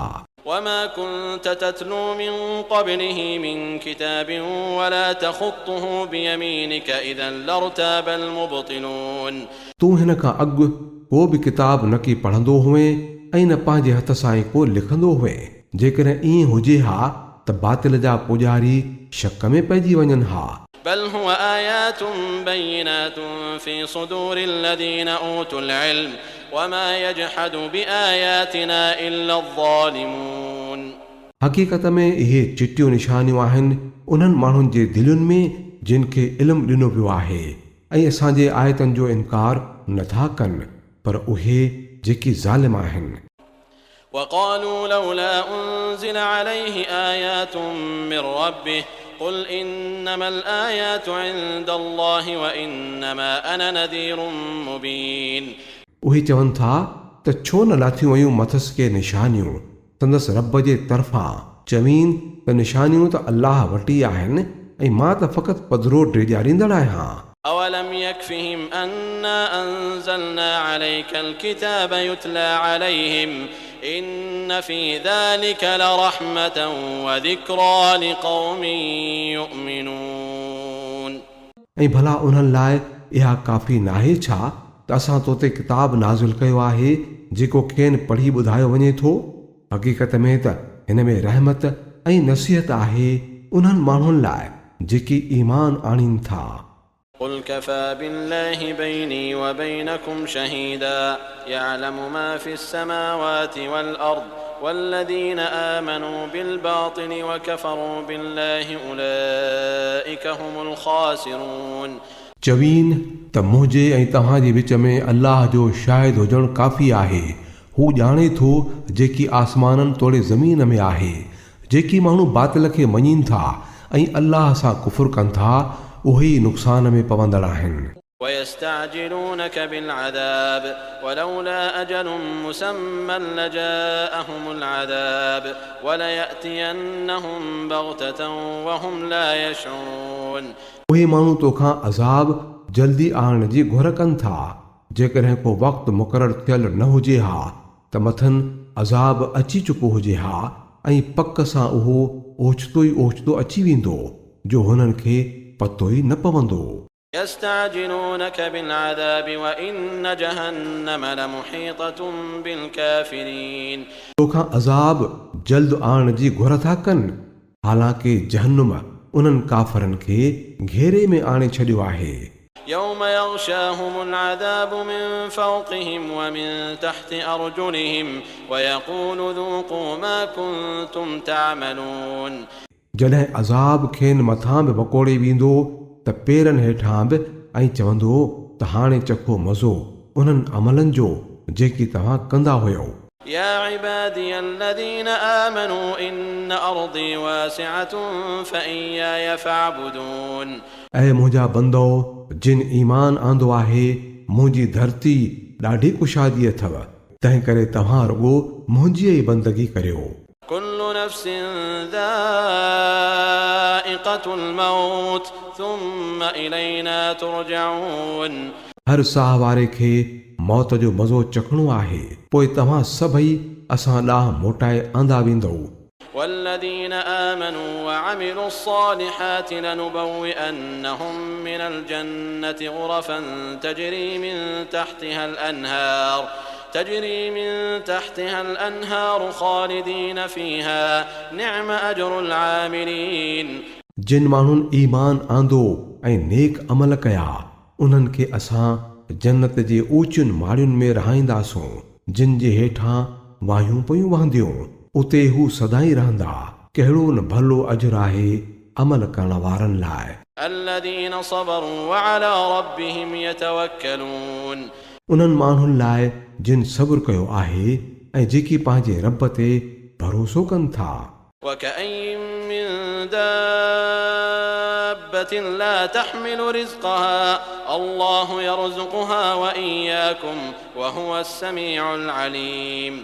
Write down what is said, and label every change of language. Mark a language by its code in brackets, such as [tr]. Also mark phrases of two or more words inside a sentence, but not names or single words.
[ar] وما كنت تتلو من قبله من كتاب ولا تخطه بيمينك إذا لارتاب المبطلون। [sd] तूं हिन खां अॻु को बि किताब न की पढ़ंदो हुए ऐं न पंहिंजे हथ सां ई को लिखंदो हुए। जेकॾहिं ईअं हुजे हा त बातिल जा पुॼारी शक में पइजी वञनि हा। [ar] بل هو آيات بينات في صدور الذين أوتوا العلم وما يجحد بآياتنا إلا الظالمون। [sd] हक़ीक़त में इहे चिटियूं निशानियूं आहिनि उन्हनि माण्हुनि जे दिलुनि में जिन खे इल्मु ॾिनो वियो आहे ऐं असांजे आयतनि जो इनकार नथा कनि, पर उहे जेकी ज़ालिम आहिनि। [ar] وقالوا لولا أنزل عليه آيات من ربه قل إنما الآيات عند الله وإنما أنا نذير مبين। [sd] उहे चवनि था त छो न लाथियूं वयूं मथस के निशानियूं संदसि रब जे तरफ़ां, चवीन त निशानियूं त अल्लाह वटि आहिनि ऐं मां त फ़क़ति पधरो ॾेजारींदड़ आहियां। [ar] أولم يكفهم أنا أنزلنا عليك الكتاب يتلى عليهم إن في ذلك لرحمة وذكرى لقوم يؤمنون। [sd] ऐं भला उन्हनि लाइ इहा काफ़ी नाहे छा त असां तो ते किताब नाज़िल कयो आहे जेको खेनि पढ़ी ॿुधायो वञे थो। हक़ीक़त में त हिन में रहमत ऐं नसीहत आहे उन्हनि माण्हुनि लाइ जेकी ईमान आणीनि था। [ar] قل كفى بالله بيني وبينكم شهيدا يعلم ما في السماوات والأرض والذين آمنوا بالباطل وكفروا بالله أولئك هم الخاسرون। [sd] चवीन त मुंहिंजे ऐं तव्हांजे विच में अल्लाह जो शाहिद हुजणु काफ़ी आहे। हू ॼाणे थो जेकी आसमाननि तोड़े ज़मीन में आहे। जेकी माण्हू बातिल खे मञीनि था ऐं अल्लाह सां कुफ़ुर कनि था उहे नुक़सान में पवंदड़ आहिनि। [ar] ويستعجلونك بالعذاب ولولا أجل مسمى لجاءهم العذاب وليأتينهم بغتة وهم لا يشعرون। [sd] उहे माण्हू तोखां अज़ाब जल्दी आणण जी घुर कनि था। जेकॾहिं को वक़्तु मुक़ररु थियल न हुजे हा त मथनि अज़ाब अची चुको हुजे हा ऐं पक सां उहो ओचितो अची वेंदो जो हुननि खे पतो ई न पवंदो। [ar] يستعجلونك بالعذاب وإن جهنم لمحيطة بالكافرين। [sd] तोखां अज़ाब जल्द आणण जी घुर था कनि, हालांकि जहन्नुम उन्हनि काफ़रनि खे घेरे में आणे छॾियो आहे। [ar] يوم يغشاهم العذاب من فوقهم ومن تحت أرجلهم ويقول ذوقوا ما كنتم تعملون। [sd] जॾहिं अज़ाब खेनि मथां बि वकोड़े वेंदो त पेरनि हेठां बि ऐं चवंदो त हाणे चखो मज़ो उन्हनि अमलनि जो जेकी तव्हां कंदा हुयो। [ar] يا عبادي الذين آمنوا إن أرضي واسعة فإياي فاعبدون। [sd] ऐं मुंहिंजा बंदो जिन ईमान आंदो आहे मुंहिंजी धरती ॾाढी कुशादी अथव, तंहिं करे तव्हां रुॻो मुंहिंजी ई बंदगी करियो। [ar] كل نفس ذائقة الموت ثم إلينا ترجعون। [sd] हर साह वारे खे मौत जो मज़ो चखणो आहे, पोइ तव्हां सभई असां ॾांहुं मोटाए आंदा वेंदो। [ar] والذين آمنوا وعملوا الصالحات لنبوئنهم من الجنة غرفا تجري من تحتها الأنهار خالدين فيها نعم أجر العاملين। [sd] जिन माण्हुनि ईमान आंदो ऐं नेक अमल कया उन्हनि खे असां जन्नत जे ऊचियुनि माड़ियुनि में रहाईंदासूं जिन जे हेठां वायूं पयूं वहंदियूं, उते हू सदाई रहंदा। कहिड़ो न भलो अजर आहे अमल करण वारनि लाइ। [ar] الذين صبروا وعلى ربهم يتوكلون [sd] उन्हनि माण्हुनि लाइ जिन सब्र कयो आहे ऐं जेकी पंहिंजे रब ते भरोसो कनि था। [ar] وكأي من دابة لا تحمل رزقها الله يرزقها وإياكم وهو السميع العليم